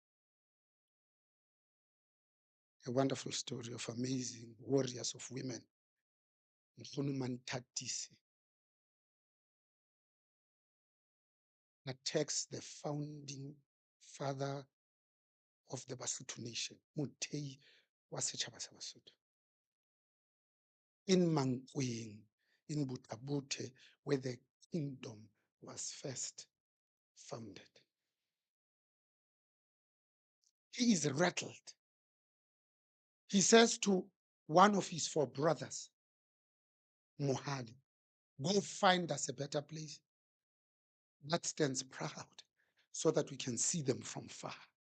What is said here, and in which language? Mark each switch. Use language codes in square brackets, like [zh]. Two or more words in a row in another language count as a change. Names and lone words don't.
[en] A wonderful story of amazing warriors of women. Mkhulu Tatisi attacks the founding father of the Basotho nation, [st] Mutei wa setjhaba sa Basotho. [en] In Mankweng, in Butabute, where the kingdom was first founded. He is rattled. He says to one of his four brothers, Mohali, go find us a better place that stands proud so that we can see them from far.